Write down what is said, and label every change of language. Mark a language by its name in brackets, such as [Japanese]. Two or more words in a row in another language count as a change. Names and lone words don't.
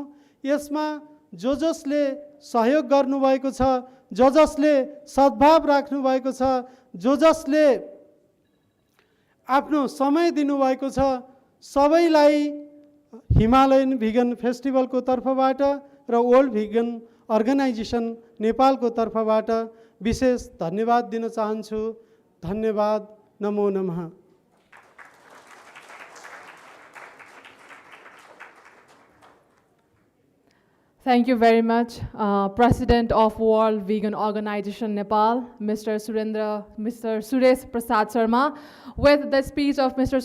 [Nepali] यसमा जसले सहयोग गर्नुभएको छ, जसले सद्भाव राख्नुभएको छ, जसले आफ्नो समय दिनुभएको छ, सबैलाई हिमालयन भिगन फेस्टिभलको तर्फबाट र ओल्ड भिगन अर्गनाइजेसन नेपालको तर्फबाट विशेष धन्यवाद दिन चाहन्छु। धन्यवाद। [Sanskrit] नमो नमः। [English] Thank you very much, President of World Vegan Organization Nepal, Mr. Suresh Prasad Sharma. With the speech of Mr.